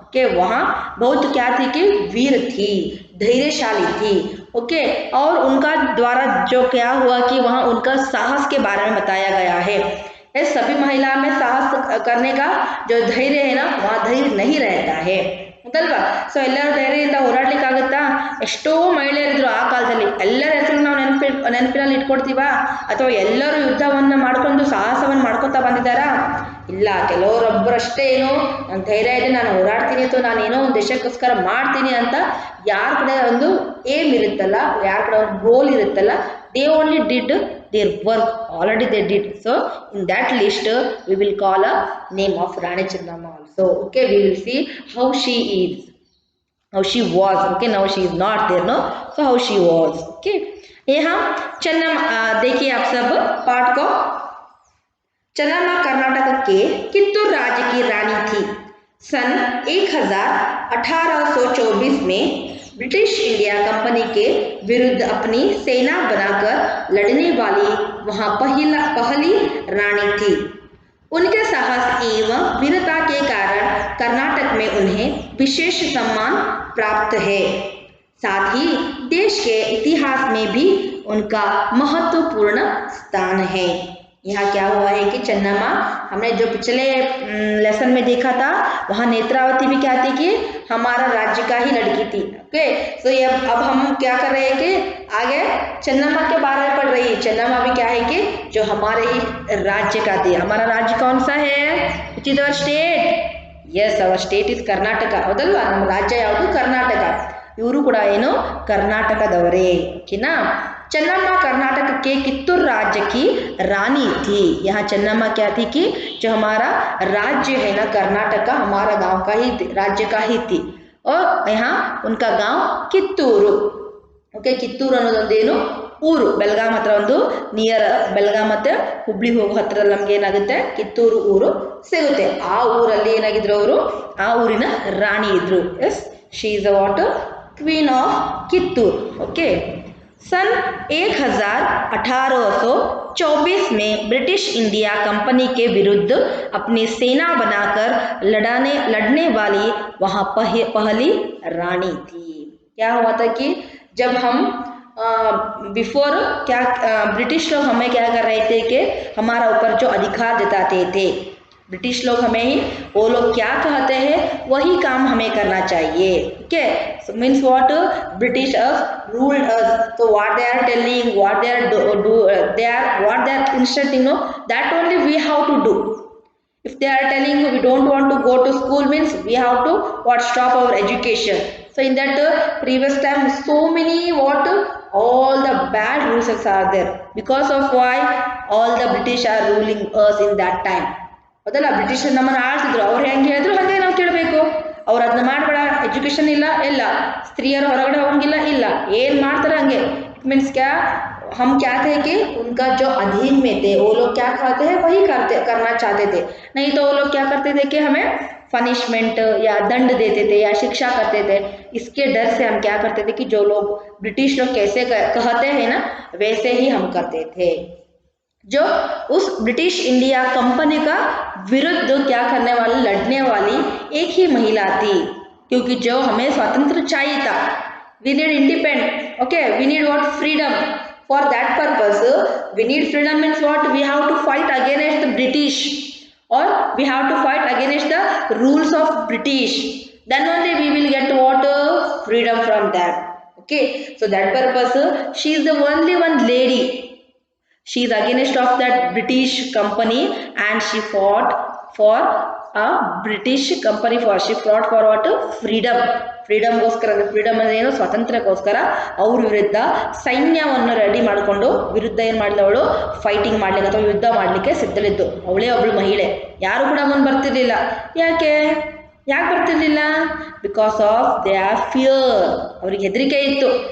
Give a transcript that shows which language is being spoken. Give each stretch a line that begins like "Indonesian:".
Hindi: के वहाँ बहुत क्या थी कि वीर थी, धैर्यशाली थी. ओके, और उनका द्वारा जो क्या हुआ कि वहाँ उनका साहस के बारे में बताया गया है. सभी महिला में साहस करने का जो धैर्य है ना, वहाँ धैर्य नहीं रहता है,
Kannada: ಹೌದಲ್ವಾ? ಸೊ ಎಲ್ಲರೂ ಧೈರ್ಯದಿಂದ ಹೋರಾಡ್ಲಿಕ್ಕಾಗುತ್ತಾ? ಎಷ್ಟೋ ಮಹಿಳೆಯರಿದ್ರು ಆ ಕಾಲದಲ್ಲಿ. ಎಲ್ಲರ ಹೆಸರು ನಾವು ನೆನಪಿನಲ್ಲಿ ಇಟ್ಕೊಡ್ತೀವ, ಅಥವಾ ಎಲ್ಲರೂ ಯುದ್ಧವನ್ನು ಮಾಡ್ಕೊಂಡು ಸಾಹಸವನ್ನು ಮಾಡ್ಕೊತಾ ಬಂದಿದ್ದಾರಾ? ಇಲ್ಲ, ಕೆಲವರೊಬ್ಬರಷ್ಟೇ ಏನೋ ನನ್ನ ಧೈರ್ಯ ಇದೆ, ನಾನು ಹೋರಾಡ್ತೀನಿ ಅಥವಾ ನಾನು ಏನೋ ಒಂದು ದೇಶಕ್ಕೋಸ್ಕರ ಮಾಡ್ತೀನಿ ಅಂತ ಯಾರ ಕಡೆ ಒಂದು ಏಮ್ ಇರುತ್ತಲ್ಲ, ಯಾರ ಕಡೆ ಒಂದು ಗೋಲ್ ಇರುತ್ತಲ್ಲ,
English: they only did their work, already they did. So in that list we will call a name of Rani Chennamma also. Okay, we will see how she is, how she was. Okay, now she is not there, no? So how she was.
Hindi: Okay, यहाँ चन्नम्मा देखिए आप सब पाठ को. चन्नम्मा कर्नाटक के कित्तूर राज्य की रानी थी. सन 1824 में ब्रिटिश इंडिया कंपनी के विरुद्ध अपनी सेना बनाकर लड़ने वाली वहाँ पहली रानी थी. उनके साहस एवं वीरता के कारण कर्नाटक में उन्हें विशेष सम्मान प्राप्त है. साथ ही देश के इतिहास में भी उनका महत्वपूर्ण स्थान है. यहाँ क्या हुआ है कि चन्नम्मा, हमने जो पिछले लेसन में देखा था, वहाँ नेत्रावती भी क्या थी कि हमारा राज्य का ही लड़की थी. ओके, सो ये अब हम क्या कर रहे हैं कि आगे चन्नम्मा के बारे में पढ़ रही है. चन्नम्मा भी क्या है कि जो हमारे ही राज्य का थी. हमारा राज्य कौन सा है?
English: Which is our state? Yes, our state is Karnataka,
Kannada: ಹೌದಲ್ವಾ? ನಮ್ಮ ರಾಜ್ಯ ಯಾವುದು? ಕರ್ನಾಟಕ. ಇವರು ಕೂಡ ಏನು ಕರ್ನಾಟಕದವರೇ. ಓಕೆನಾ?
Hindi: चन्नम्मा कर्नाटक के कित्तूर राज्य की रानी थी। यहाँ चन्नम्मा क्या थी कि जो हमारा राज्य है ना कर्नाटक का, हमारा गांव का ही राज्य का ही थी। और यहाँ उनका गांव ಕಿತ್ತೂರು.
Kannada: ಓಕೆ, ಕಿತ್ತೂರು ಅನ್ನೋದೊಂದೇನು ಊರು, ಬೆಳಗಾಂ ಹತ್ರ ಒಂದು ನಿಯರ್, ಬೆಳಗಾಂ ಮತ್ತೆ ಹುಬ್ಳಿ ಹೋಗೋ ಹತ್ರದಲ್ಲಿ ನಮ್ಗೆ ಏನಾಗುತ್ತೆ ಕಿತ್ತೂರು ಊರು ಸಿಗುತ್ತೆ. ಆ ಊರಲ್ಲಿ ಏನಾಗಿದ್ರು ಅವರು, ಆ ಊರಿನ ರಾಣಿ ಇದ್ರು.
English: Yes, she is a what, queen of Kittur.
Hindi: Okay, सन 1824 में ब्रिटिश इंडिया कंपनी के विरुद्ध अपनी सेना बनाकर लड़ने वाली वहाँ पहली रानी थी. क्या हुआ था कि जब हम बिफोर क्या ब्रिटिश लोग हमें क्या कर रहे थे कि हमारा ऊपर जो अधिकार जताते थे, ब्रिटिश लोग हमें ही, वो लोग क्या कहते हैं वही काम हमें करना चाहिए.
English: Okay, so means what, British ruled us. So what they are telling, what they are what they are instructing, no, that only we have to do. If they are telling we don't want to go to school, means we have to what, stop our education. So in that previous time, so many what, all the bad rules are there. Because of why all the British are ruling us in that time.
Kannada: ಹೌದಲ್ಲ, British ನಮ್ಮನ್ನು ಆಳ್ತಿದ್ರು, ಅವ್ರು ಹೆಂಗೆ ಹೇಳಿದ್ರು ಹಾಗೆ ನಾವು ಕೇಳಬೇಕು. ಅವ್ರು ಅದನ್ನ ಮಾಡಬೇಡ, ಎಜುಕೇಶನ್ ಇಲ್ಲ, ಇಲ್ಲ ಸ್ತ್ರೀಯರು ಹೊರಗಡೆ ಹೋಗಂಗಿಲ್ಲ, ಇಲ್ಲ ಏನು ಮಾಡ್ತಾರೆ ಹಂಗೆ.
English: it means
Hindi: क्या, हम क्या थे कि उनका जो अधीन में थे वो लोग क्या कहते हैं वही करना चाहते थे. नहीं तो वो लोग क्या करते थे कि हमें पनिशमेंट या दंड देते थे या शिक्षा करते थे. इसके डर से हम क्या करते थे कि जो लोग ब्रिटिश लोग कैसे कहते हैं ना वैसे ही हम करते थे. जो उस ब्रिटिश इंडिया कंपनी का विरुद्ध क्या करने वाली, लड़ने वाली एक ही महिला थी. क्योंकि जो हमें स्वातंत्र चाहिए था,
English: We need independent. Okay, we need what, freedom. For that purpose we need freedom, means what, we have to fight against the British और we have to fight against the rules of British. Then only we will get what, freedom from that. Okay, so that purpose she is the only one lady. She is against of that British company and she fought for a British company, for she fought for what, freedom.
Kannada: Freedom ಗೋಸ್ಕರ, freedom ಅಂದ್ರೆ ಏನು, ಸ್ವಾತಂತ್ರ್ಯಕ್ಕೋಸ್ಕರ ಅವ್ರ ವಿರುದ್ಧ ಸೈನ್ಯವನ್ನು ready ಮಾಡಿಕೊಂಡು ವಿರುದ್ಧ ಏನು ಮಾಡಿದ ಅವಳು, ಫೈಟಿಂಗ್ ಮಾಡ್ಲಿಕ್ಕೆ ಅಥವಾ ಯುದ್ಧ ಮಾಡಲಿಕ್ಕೆ ಸಿದ್ಧಳಿದ್ದು. ಅವಳೇ ಒಬ್ಳು ಮಹಿಳೆ, ಯಾರು ಕೂಡ ಮುಂದೆ ಬರ್ತಿರ್ಲಿಲ್ಲ. ಯಾಕೆ ಬರ್ತಿರ್ಲಿಲ್ಲ?
English: Because of they are fear.
Kannada: ಅವ್ರಿಗೆ ಹೆದರಿಕೆ ಇತ್ತು.